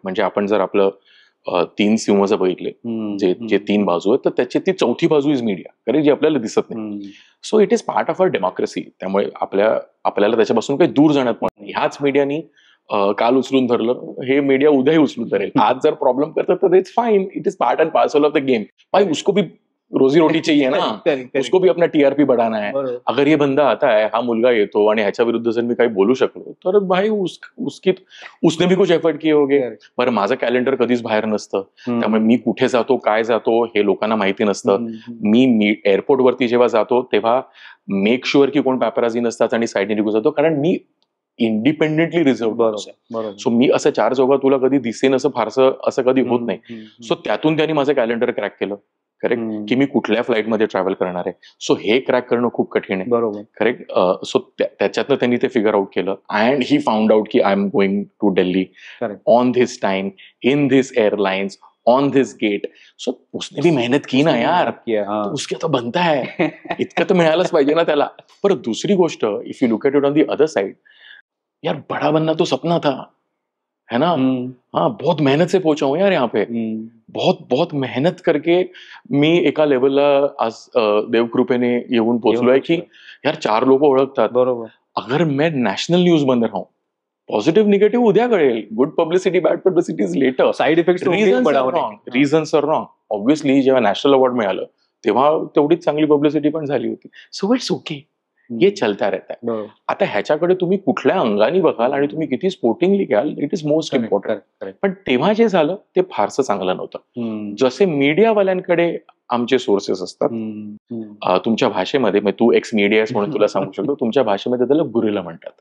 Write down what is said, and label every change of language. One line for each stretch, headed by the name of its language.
Marathi: म्हणजे आपण जर आपलं 3 सिंह जर बघितले, जे 3 बाजू आहेत, तर त्याची ती चौथी बाजू इज मीडिया, कारण जी आपल्याला दिसत नाही.
English: So it is part of a democracy.
Marathi: त्यामुळे आपल्याला त्याच्यापासून काही दूर जाण्यात पण नाही. ह्याच मीडियानी काल उचलून धरलं, हे मीडिया उद्याही उचलून धरेल. आज जर प्रॉब्लेम करतात तर
English: It's fine, it is part and parcel of the game.
Hindi: भाई उसको भी रोजी रोटी चाहिए ना, उसको भी अपना TRP बढ़ाना है. अगर ये बंदा आता है,
Marathi: हा मुलगा येतो आणि ह्याच्या विरुद्ध जर मी काही बोलू शकलो तर
Hindi: भाई उसने भी कुछ एफर्ट किए होगे.
Marathi: बरं, माझं कॅलेंडर कधीच बाहेर नसतं, त्यामुळे मी कुठे जातो, काय जातो हे लोकांना माहिती नसतं. मी एअरपोर्टवरती जेव्हा जातो तेव्हा मेक शुअर की कोण पॅपराझी नसतात आणि साईडने निघून जातो, कारण मी इंडिपेंडेंटली रिझर्व. सो मी असं 4 चौघात तुला कधी दिसेन असं फारसं असं कधी होत नाही. सो त्यातून त्यांनी माझं कॅलेंडर क्रॅक केलं. करेक्ट, की मी कुठल्या फ्लाईटमध्ये ट्रॅव्हल करणार आहे. सो हे क्रॅक करणं खूप कठीण आहे. बरोबर, करेक्ट. सो त्याच्यातनं त्यांनी ते फिगर आउट केलं
English: And he found out की I am going to Delhi on this time in this airlines on this gate.
Hindi: सो उसने भी मेहनत की ना यार, तो उसके तो बनता है.
Marathi: इतकं तर मिळालंच पाहिजे ना त्याला.
Hindi: पर
Marathi: दुसरी गोष्ट,
English: if you look at it on the other side,
Hindi: यार बड़ा बनना तो सपना था, है ना. हाँ, बहुत मेहनत से पहुंचा हूं यार यहाँ पे. बहुत मेहनत करके
Marathi: मी एका लेवलला आज देवकृपेने येऊन पोहोचलोय की यार 4 लोक ओळखतात. बरोबर.
Hindi: अगर मैं नॅशनल न्यूज बन रहा हूं,
Marathi: पॉझिटिव्ह निगेटिव्ह उद्या कळेल.
English: Good publicity bad publicity is later. Side effect reasons are wrong.
Marathi: Obviously जेव्हा नॅशनल अवॉर्ड मिळालं तेव्हा तेवढीच चांगली पब्लिसिटी पण झाली होती.
English: so it's okay,
Hindi: ये चलता रहता है.
Marathi: आता ह्याच्याकडे तुम्ही कुठल्या अंगाने बघाल आणि तुम्ही किती स्पोर्टिंगली घ्याल,
English: It is most important.
Marathi: पण तेव्हा जे झालं ते फारसं चांगलं नव्हतं. जसे मीडियावाल्यांकडे आमचे सोर्सेस असतात, तुमच्या भाषेमध्ये, तू एक्स मीडिया म्हणून तुला सांगू शकतो, तुमच्या भाषेमध्ये त्याला गुरिला म्हणतात.